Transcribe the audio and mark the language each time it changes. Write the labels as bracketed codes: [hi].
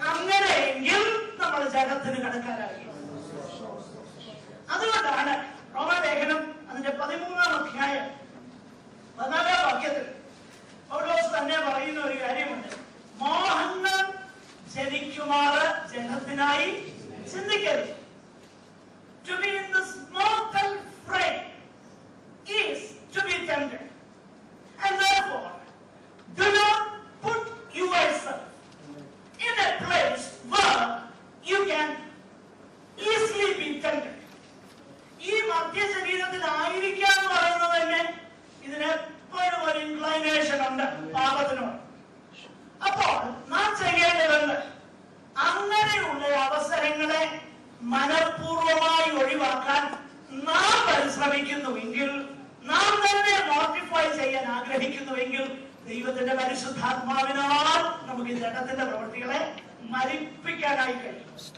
[ml] അങ്ങനെയെങ്കിൽ നമ്മൾ ജഗത്തിന് കടക്കാരായി. അതുകൊണ്ടാണ് റോമാലേഖനം അതിന്റെ 13-ാം അധ്യായം 14-ാം വാക്യത്തിൽ പൗലോസ് തന്നെ പറയുന്ന ഒരു കാര്യമുണ്ട്. മോഹങ്ങൾ ജനിക്കുമാറ് ജനത്തിനായി ചിന്തിക്കരുത്. [en] To be in this mortal frame is to be tempted. And therefore, do not put yourself in a place where you can easily be tempted. [ml] ഈ മധ്യ ശരീരത്തിലായിരിക്കുക എന്ന് പറയുന്നത് തന്നെ ഇതിനെപ്പോഴും ഒരു ഇൻക്ലൈനേഷൻ ഉണ്ട് പാപത്തിനോട്. അപ്പോൾ നാം ചെയ്യേണ്ട അങ്ങനെയുള്ള അവസരങ്ങളെ മനഃപൂർവമായി ഒഴിവാക്കാൻ നാം പരിശ്രമിക്കുന്നുവെങ്കിൽ, നാം തന്നെ മോട്ടിഫൈ ചെയ്യാൻ ആഗ്രഹിക്കുന്നുവെങ്കിൽ, ദൈവത്തിന്റെ പരിശുദ്ധാത്മാവിനാൽ നമുക്ക് ജഡത്തിന്റെ പ്രവൃത്തികളെ മരിപ്പിക്കാനായി കഴിയും.